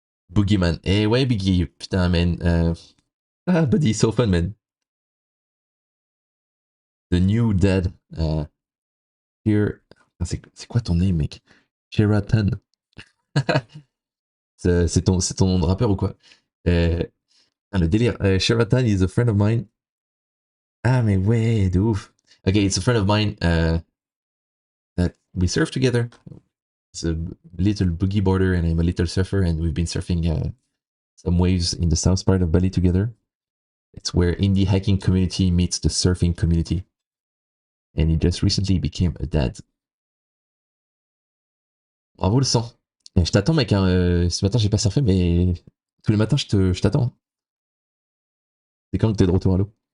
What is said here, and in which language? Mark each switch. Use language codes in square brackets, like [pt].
[en] Boogeyman. [fr] Eh ouais, [en] Biggie. [fr] Putain, [en] man. Ah, buddy, so fun, man. The new dad. Here. [fr] C'est quoi ton [en] name, [fr] mec? [en] Sheraton. [fr] C'est ton nom de rappeur ou quoi? Le délire. [en] Sheraton is a friend of mine. [fr] Ah, mais ouais, de ouf. [en] Okay, it's a friend of mine that we surf together. It's a little boogie boarder and I'm a little surfer, and we've been surfing some waves in the south part of Bali together. It's where indie hacking community meets the surfing community. And he just recently became a dad. [fr] Bravo le sang. Et je t'attends, mec. Hein, ce matin, j'ai pas surfé, mais tous les matins, je t'attends. C'est quand que t'es de retour à l'eau?